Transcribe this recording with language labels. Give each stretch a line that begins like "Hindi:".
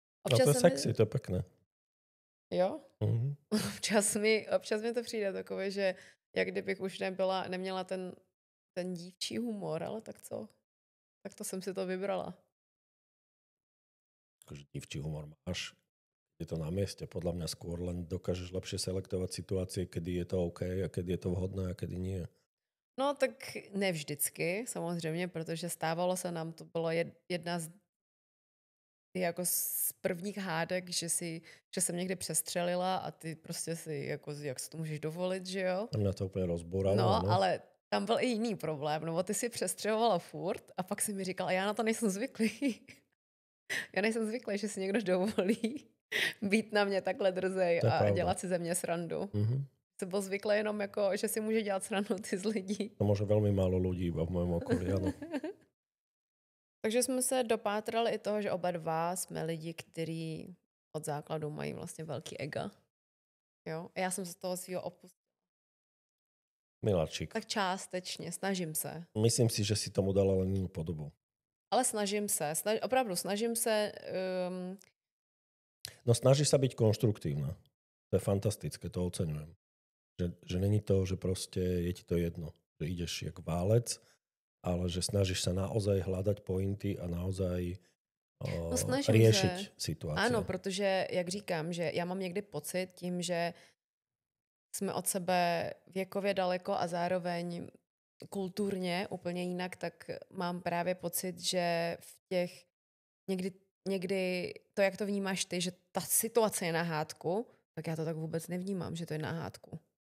Slovak: No to je sexy, to je pekné.
Czech: Jo? Uh-huh. Občas mi to přijde takové, že jak kdybych už neměla ten dívčí humor, ale tak co? Tak to jsem si to vybrala.
Slovak: Akože dívčí humor máš, je to na mieste, podľa mňa skôr len dokážeš lepšie selektovať situácie, kedy je to OK a kedy je to vhodné a kedy nie.
Czech: No tak ne vždycky, samozřejmě, protože stávalo se nám, to bylo jedna z prvních hádek, že jsem někdy přestřelila a ty prostě si, jako, jak si to můžeš dovolit, že jo?
Slovak: A mňa to úplně rozbúralo.
Czech: No, ale tam byl i jiný problém, no ty si přestřelovala furt a pak si mi říkala, já na to nejsem zvyklý. Já nejsem zvyklý, že si někdo dovolí být na mě takhle drzej a dělat si ze mě srandu. Mm-hmm. Jsem byl zvyklý jenom jako, že si může dělat srandu ty z lidí. To může velmi málo lidí v mém okolí, ano. Takže jsme se dopátrali i toho, že oba dva jsme lidi, kteří od základu mají vlastně velký ego. Jo? A já jsem se z toho svýho opustila.
Slovak: Miláčik.
Czech: Tak částečně, snažím se.
Slovak: Myslím si, že si tomu dala len inú podobu.
Czech: Ale snažím se, opravdu snažím se.
Slovak: No snažíš sa byť konštruktívna. To je fantastické, to oceňujem.
Czech: Že není to, že proste je ti to jedno.
Slovak: Že ideš jak válec, ale že snažíš sa naozaj hľadať pointy a naozaj riešiť situaci.
Czech: Ano, protože, jak říkám, že já mám někdy pocit tím, že jsme od sebe věkově daleko a zároveň kulturně úplně jinak, tak mám právě pocit, že v těch někdy to, jak to vnímáš ty, že ta situace je na hádku, tak já to tak vůbec nevnímám, že to je na hádku.